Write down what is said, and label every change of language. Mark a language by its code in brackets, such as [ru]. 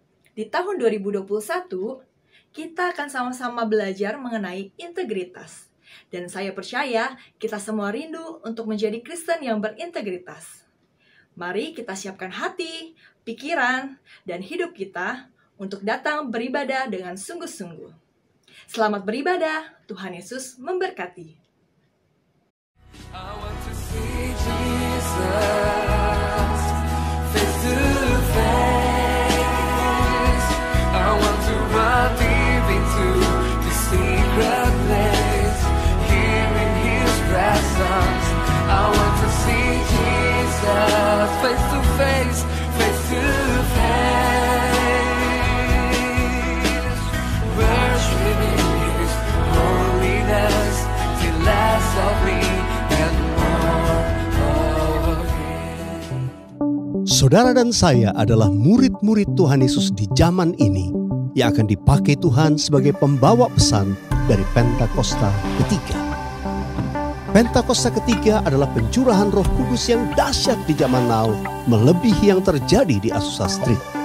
[id] Di tahun 2021, kita akan sama-sama belajar mengenai integritas. Dan saya percaya kita semua rindu untuk menjadi Kristen yang berintegritas. Mari kita siapkan hati, pikiran, dan hidup kita untuk datang beribadah dengan sungguh-sungguh. Selamat beribadah, Tuhan Yesus memberkati. [en] I want to see Jesus face to face. I want to run deep into the secret place, here in His presence. I want to see Jesus face to face, face to face, worshiping His holiness, till less of me and more of Him. [id] Saudara dan saya adalah murid-murid Tuhan Yesus di zaman ini yang akan dipakai Tuhan sebagai pembawa pesan dari Pentakosta ketiga. Pentakosta ketiga adalah pencurahan Roh Kudus yang dahsyat di zaman now, melebihi yang terjadi di Azusa Street.